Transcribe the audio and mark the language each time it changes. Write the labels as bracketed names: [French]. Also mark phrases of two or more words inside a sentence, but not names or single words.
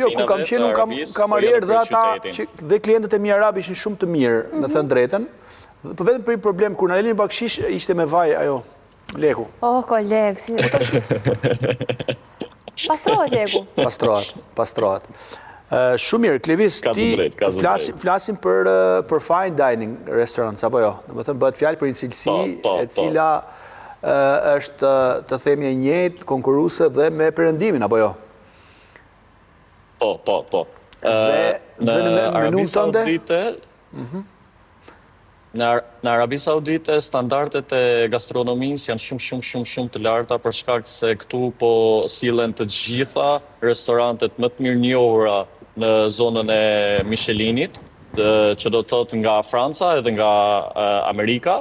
[Albanian] Jo, ku kam qenë, unë kam arjerë dhe ata dhe klientët e mi arab ishin shumë të mirë, në thënë drejtën. Po vetëm për i problem, kur në Elin Bakshish ishte me vaj, ajo, leku. Koleg, si... Pastrohet, leku. Pastrohet. Shumë mirë, Klevis, ti flasim për [English] fine dining restaurants, [Albanian] apo jo? Në më thëmë, bëhet fjallë për një cilësi e cila është, të themi, e njëjtë, konkuruse dhe me perëndimin, apo jo? Po. Dhe në menun tënde? Në Arabi Saudite, standardet e gastronomisë janë shumë të larta për shkak se këtu po sillen të gjitha restorantet më të mirë njohura në zonën e Michelinit, që do të thotë nga Franca edhe nga Amerika.